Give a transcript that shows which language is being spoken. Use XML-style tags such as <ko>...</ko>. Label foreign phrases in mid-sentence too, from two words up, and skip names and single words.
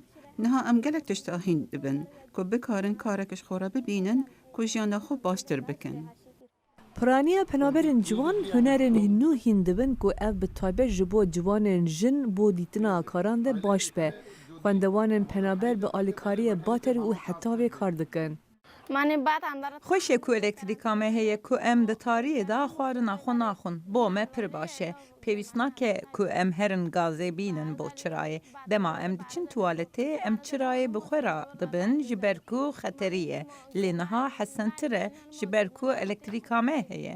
<ku>Niha em gelek tişta hîn dibin ku bikarin karek ji xwe re bibînin ku jiyana xwe baştir bikin. Piraniya penaberên ciwan hunerên nû hîn dibin ku ev bi taybet ji bo ciwanên jin bo dîtina karan de baş be. Xwendewanên penaber bi alîkariyê baterî û hetavê kar dikin. خوش کو الکتریکا me heye ku em di tariyê da xwarina xwe naxwin bo me pir baş e pêwîst nake ku em herin gazê bînin bo çirayê dema em diçin tuwaletê em çirayê bi xwe ra dibin ji ber ku xeterî ye lê niha hesentir e ji ber ku elektrîka me heye.</ku>